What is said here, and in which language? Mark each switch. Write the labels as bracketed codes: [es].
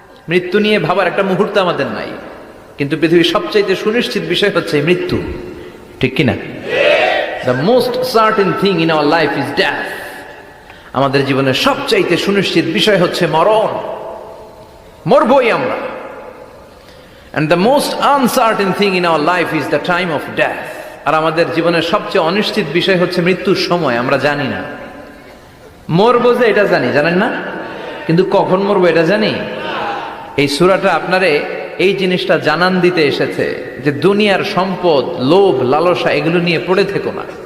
[bn] মৃত্যু নিয়ে ভাবার একটা মুহূর্ত আমাদের নাই, কিন্তু পৃথিবীর সবচাইতে সুনিশ্চিত বিষয় হচ্ছে মৃত্যু, ঠিক কিনা? [en] The most certain thing in our life is death. [bn] আমাদের জীবনের সবচাইতে সুনিশ্চিত বিষয় হচ্ছে মরণ, মরবই আমরা। [en] And the most uncertain thing in our life is the time of death. [bn] আর আমাদের জীবনের সবচেয়ে অনিশ্চিত বিষয় হচ্ছে মৃত্যুর সময়। আমরা জানি না, মরবো যে এটা জানি, জানেন না, কিন্তু কখন মরবো এটা জানি। এই সূরাটা আপনারে এই জিনিসটা জানান দিতে এসেছে যে দুনিয়ার সম্পদ, লোভ, লালসা এগুলো নিয়ে পড়ে থেকো না।